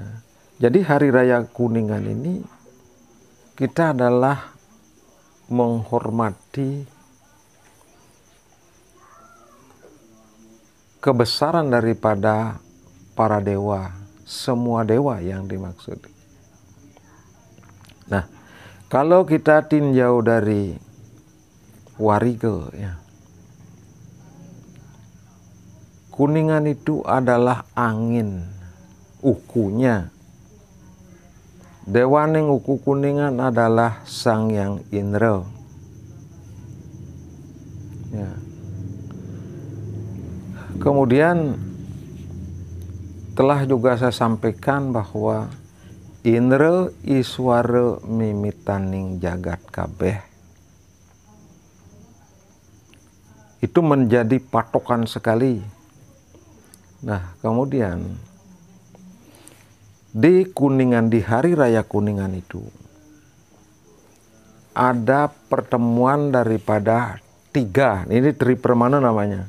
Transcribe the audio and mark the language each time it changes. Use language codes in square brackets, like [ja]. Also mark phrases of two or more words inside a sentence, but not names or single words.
[id] Jadi Hari Raya Kuningan ini kita adalah menghormati kebesaran daripada para dewa, semua dewa yang dimaksud. Nah, kalau kita tinjau dari Wariga, ya, Kuningan itu adalah angin, ukunya. [ban] Dewaning uku [id] Kuningan adalah Sang Hyang Indra. Ya. Kemudian telah juga saya sampaikan bahwa Indra Iswara [ban] mimitaning jagat kabeh [id] itu menjadi patokan sekali. Nah, kemudian di Kuningan, di Hari Raya Kuningan itu ada pertemuan daripada tiga, ini Tripermana namanya.